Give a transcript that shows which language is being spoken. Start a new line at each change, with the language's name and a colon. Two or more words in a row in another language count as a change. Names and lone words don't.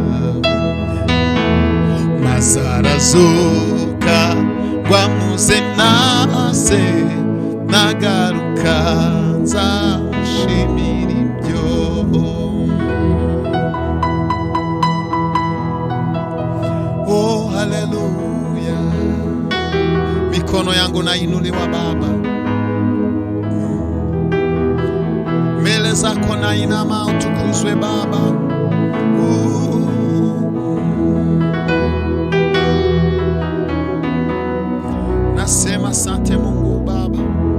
Kinyarwanda: maze arazuka rwamuze nase nagaruka nzamushimira ibyo
Swahili: oh haleluya mikono yangu nainuliwa Baba mbele zako nainama utukuzwe Baba nasema asante Mungu Baba